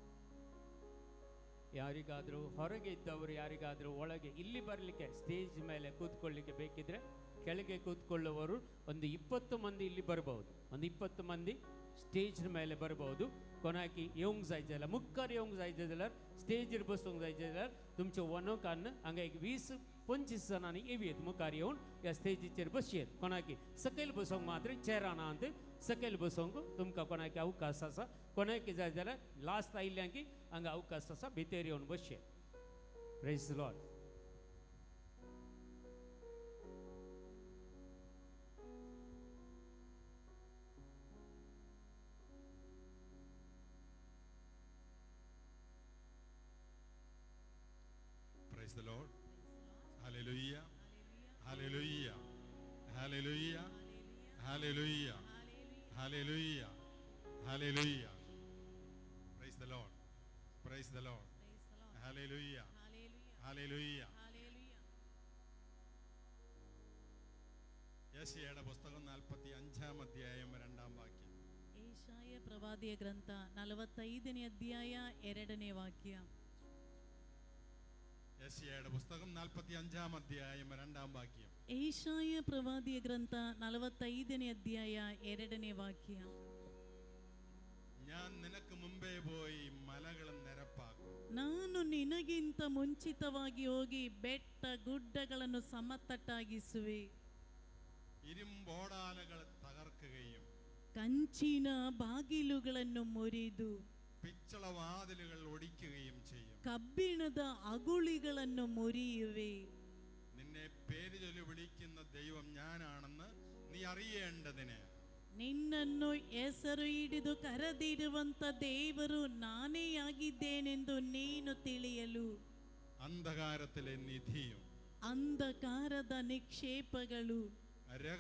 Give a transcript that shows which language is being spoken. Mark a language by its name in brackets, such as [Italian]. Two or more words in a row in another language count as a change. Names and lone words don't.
[Kannada] ಯಾರಿಗಾದರೂ ಹೊರಗೆ ಇದ್ದವರು ಯಾರಿಗಾದರೂ ಒಳಗೆ ಇಲ್ಲಿ ಬರಲಿಕ್ಕೆ ಸ್ಟೇಜ್ ಮೇಲೆ ಕೂತ್ಕೊಳ್ಳಿಕ್ಕೆ ಬೇಕಿದ್ರೆ ಕೆಳಗೆ ಕೂತ್ಕೊಳ್ಳುವವರು ಒಂದು 20 ಮಂದಿ ಇಲ್ಲಿ ಬರಬಹುದು. ಒಂದು 20 ಮಂದಿ स्टेज ಮೇಲೆ ಬರಬಹುದು. [Konkani] कोणाकी येऊंक जाय जाल्यार मुखार येऊंक जाय जाल्यार स्टेजीर बसूंक जाय जाल्यार तुमचे वनोकान हांगा एक 20-25 जणांनी येवयेत मुखार येवन ह्या स्टेजीचेर बसयेत. कोणाकी सकयल बसूंक मात्र चेरां नात, सकयल बसूंक तुमकां कोणाकी अवकाश आसा. कोणाकी जाय जाल्यार लास्ट आयिल्ल्यांकी हांगा अवकाश आसा, भितर येवन बसयेत. [English] Praise the Lord. Praise the Lord. Hallelujah. Hallelujah. Hallelujah. Hallelujah. Hallelujah. Hallelujah. Praise the Lord. Praise the Lord. Hallelujah. Hallelujah. [Malayalam] യെശയ്യായുടെ പുസ്തകം 45-ാം അധ്യായം 2-ാം വാക്യം. [Kannada] ಏಶಯ್ಯ ಪ್ರವಾದಿಯ ಗ್ರಂಥ 45ನೇ ಅಧ್ಯಾಯ 2ನೇ ವಾಕ್ಯ. [Malayalam] യെശയ്യായുടെ പുസ്തകം 45-ാം അധ്യായം 2-ാം വാക്യം. [Kannada] ಏಶಯ್ಯ ಪ್ರವಾದಿಯ ಗ್ರಂಥ 45ನೇ ಅಧ್ಯಾಯ 2ನೇ ವಾಕ್ಯ. [Malayalam] ഞാൻ നിനക്ക് മുമ്പേ പോയി മലകൾ നിരപ്പാക്കും. [Kannada] ನಾನು ನಿನಗಿಂತ ಮುಂಚಿತವಾಗಿ ಹೋಗಿ ಬೆಟ್ಟ ಗುಡ್ಡಗಳನ್ನು ಸಮತಟ್ಟಾಗಿಸುವೆ. [Malayalam] ഇരുമ്പോടാലകൾ തകർക്കുകയും [Kannada] ಕಂಚಿನ ಬಾಗಿಲುಗಳನ್ನು ಮುರಿದು [Malayalam] പിച്ചളവാതിലുകൾ ഒടിക്കുകയും ചെയ്യും. [Kannada] ಕಬ್ಬಿಣದ ಅಗುಳಿಗಳನ್ನು ಮುರಿಯುವೆ. [Malayalam] നിന്നെ പേര് ചൊല്ലി വിളിക്കുന്ന ദൈവം ഞാനാണെന്ന് നീ അറിയേണ്ടതിന് [Kannada] ನಿನ್ನನ್ನು ಹೆಸರು ಹಿಡಿದು ಕರೆದಿರುವಂತ ದೇವರು ನಾನೇ ಆಗಿದ್ದೇನೆಂದು ನೀನು ತಿಳಿಯಲು [Malayalam] അന്ധകാരത്തിലെ നിധിയും [Kannada] ಅಂಧಕಾರದ ನಿಕ್ಷೇಪಗಳು